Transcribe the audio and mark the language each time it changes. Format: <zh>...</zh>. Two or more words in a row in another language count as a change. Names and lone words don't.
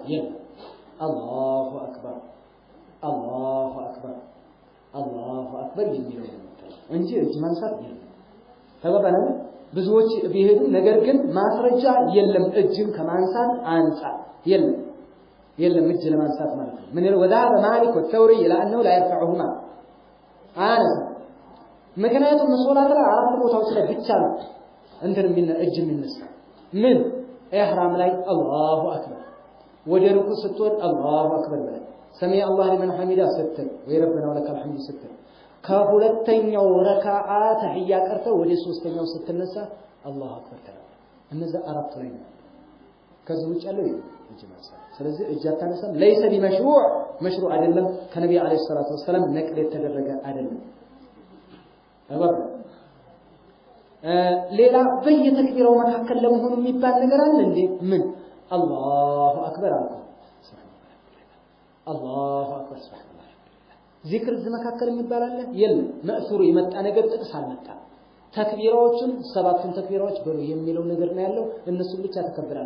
<am>የለም</am> <ar>الله أكبر الله أكبر الله أكبر</ar> <am>የሚለው እንጂ እጅ ማንሳት የለም ተባባለ ብዙዎች ቢሄዱ ነገር ግን ማስረጃ የለም እጅን ከማንሳት አንጻር የለም የለም እጅ ለማንሳት ማለት ነው ምን ይለው</am> <ar>وذهب مالك والثوري الى انه لا يرفعهما</ar> <am>አነሳ ምክንያቱም ሶላት ላይ አራት ቦታዎች ላይ ብቻ ነው እንትን ምን እጅ የሚነሳ ምን ኢህራም ላይ</am> <ar>الله أكبر</ar> <am>ወደ ሩኩ ስትወድ</am> <ar>الله أكبر</ar> <am>በል</am> <ar>سمع الله لمن حمده</ar> <am>ስትል ወይ</am> <ar>ربنا ولك الحمد</ar> <am>ስትል ከሁለተኛው ረካዓ ተህያ ቀርተው ወደ ሶስተኛው ስትነሳ</am> <ar>الله أكبر</ar> <am>ተራ እነዛ አራት ላይ ነው ከዚህ ውጭ ያለው እጅ ማንሳት ስለዚህ እጅ አታነሳም</am> <ar>ليس بمشروع</ar> <am>مشروع አይደለም ከነብዩ</am> <ar>عليه الصلاة والسلام</ar> <am>ነቅል የተደረገ አይደለም አባባ ሌላ በየተክቢራው መካከል ለመሆኑ የሚባል ነገር አለ እንዴ ምን</am> <ar>الله أكبر</ar> <am>አልኩ</am> <ar>الله أكبر سبحان الله</ar> <am>ዚክር መካከል የሚባል አለ የለም ማእሱሩ የመጣ ነገር ጥቅስ አልመጣ ተክቢራዎችን ሰባቱን ተክቢራዎች በሉ የሚለው ነገር ነው ያለው እነሱ ብቻ ተከብራል</am>